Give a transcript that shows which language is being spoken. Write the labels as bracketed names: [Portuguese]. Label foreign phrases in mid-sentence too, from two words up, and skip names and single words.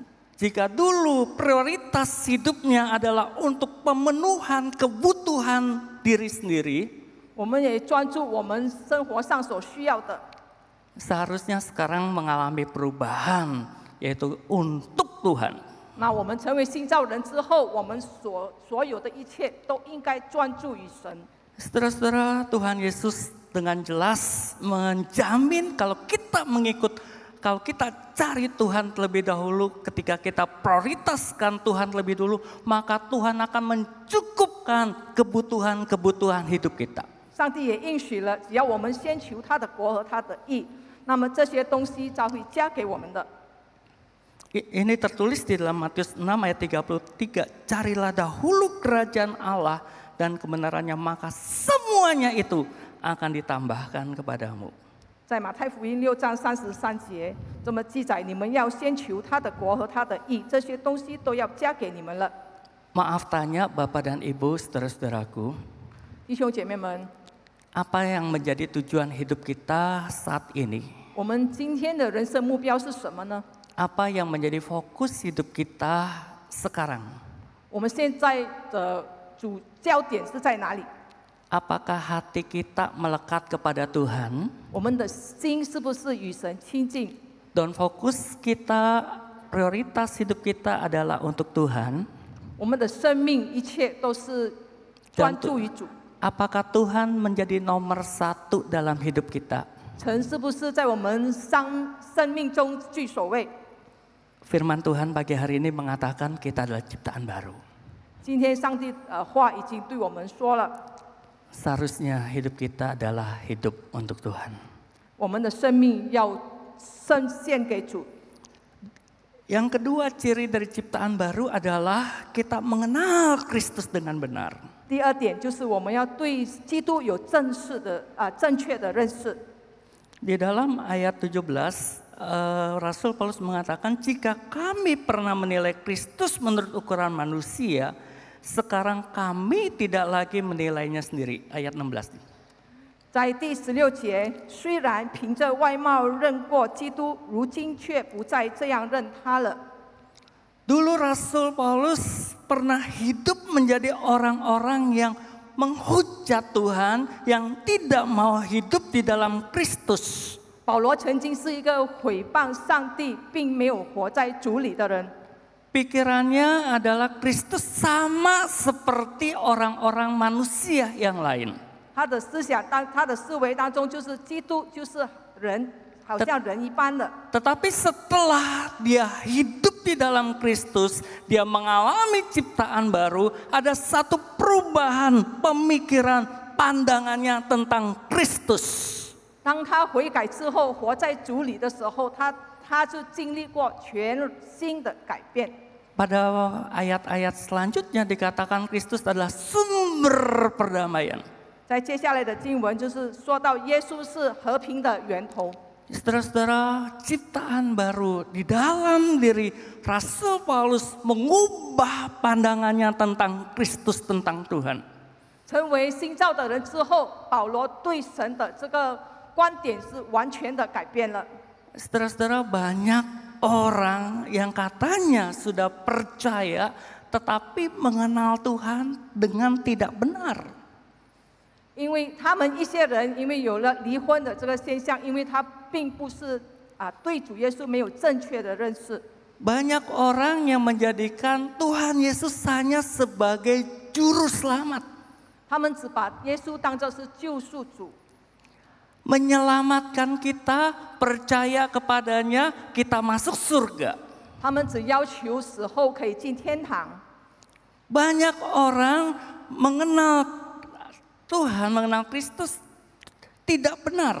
[Indonesian] Jika dulu prioritas hidupnya adalah untuk pemenuhan kebutuhan diri sendiri, [Chinese] 我们也专注我们生活上所需要的。 [Indonesian] seharusnya sekarang mengalami perubahan, yaitu untuk Tuhan. [Chinese] 那我们成为新造人之后，我们所有的一切都应该专注于神。 [Indonesian] Saudara-saudara, Tuhan Yesus dengan jelas menjamin kalau kita kalau kita cari Tuhan terlebih dahulu, ketika kita prioritaskan Tuhan lebih dulu, maka Tuhan akan mencukupkan kebutuhan-kebutuhan hidup kita. [Chinese] 上帝也应许了，只要我们先求他的国和他的义，那么这些东西将会加给我们的。 [Indonesian] Ini tertulis di dalam Matius 6 ayat 33, carilah dahulu kerajaan Allah dan kebenarannya, maka semuanya itu akan ditambahkan kepadamu. [Chinese] 在马太福音6章33节这么记载：你们要先求他的国和他的义，这些东西都要加给你们了。 [Indonesian] Maaf tanya Bapak dan Ibu, saudara-saudaraku, [Chinese] 弟兄姐妹们， [Indonesian] apa yang menjadi tujuan hidup kita saat ini? [Chinese] 我们今天的人生目标是什么呢？ [Indonesian] Apa yang menjadi fokus hidup kita sekarang? [Chinese] 我们现在的主焦点是在哪里？ [Indonesian] Apakah hati kita melekat kepada Tuhan? [Chinese] 我们的心是不是与神亲近？ [Indonesian] Dan fokus kita, prioritas hidup kita adalah untuk Tuhan. [Chinese] 我们的生命一切都是专注于主。 [Indonesian] Apakah Tuhan menjadi nomor 1 dalam hidup kita? [Chinese] 神是不是在我们生命中居首位？ [Indonesian] Firman Tuhan pagi hari ini mengatakan kita adalah ciptaan baru. [Chinese] 今天上帝话已经对我们说了， [Indonesian] Seharusnya hidup kita adalah hidup untuk Tuhan. [Chinese] 我们的生命要献给主。 [Indonesian] Yang kedua, ciri dari ciptaan baru adalah kita mengenal Kristus dengan benar. [Chinese] 第二点就是我们要对基督有正确的认识。 [Indonesian] Di dalam ayat 17, Rasul Paulus mengatakan, jika kami pernah menilai Kristus menurut ukuran manusia, sekarang kami tidak lagi menilainya sendiri. Ayat 16. [Chinese] 在第16节，虽然凭着外貌认过基督，如今却不再这样认他了。 [Indonesian] Dulu Rasul Paulus pernah hidup menjadi orang-orang yang menghujat Tuhan, yang tidak mau hidup di dalam Kristus. [Chinese] 保罗曾经是一个毁谤上帝，并没有活在主里的人。 [Indonesian] Pikirannya adalah Kristus sama seperti orang-orang manusia yang lain. [Chinese] 他的思想他的思维当中，就是基督就是人，好像人一般的。 [Indonesian] Tetapi setelah dia hidup di dalam Kristus, dia mengalami ciptaan baru, ada satu perubahan pemikiran pandangannya tentang Kristus. [Chinese] 当他悔改之后，活在主里的时候，他就经历过全新的改变。 [Indonesian] Pada ayat-ayat selanjutnya dikatakan Kristus adalah sumber perdamaian. [Chinese] 在接下来的经文就是说到耶稣是和平的源头。 [Indonesian] Saudara-saudara, ciptaan baru di dalam diri Rasul Paulus mengubah pandangannya tentang Kristus, tentang Tuhan. [Chinese] 成为新造的人之后，保罗对神的这个观点是完全的改变了。 [Indonesian] Saudara-saudara, banyak orang yang katanya sudah percaya tetapi mengenal Tuhan dengan tidak benar. [Chinese] 因为他们一些人因为有了离婚的这个现象，因为他并不是对主耶稣没有正确的认识。 [Indonesian] Banyak orang yang menjadikan Tuhan Yesus hanya sebagai juru selamat. [Chinese] 他们只把耶稣当作是救赎主， [Indonesian] Menyelamatkan kita, percaya kepadanya, kita masuk surga. [Chinese] 他们只要求死后可以进天堂。 [Indonesian] Banyak orang mengenal Tuhan, mengenal Kristus tidak benar.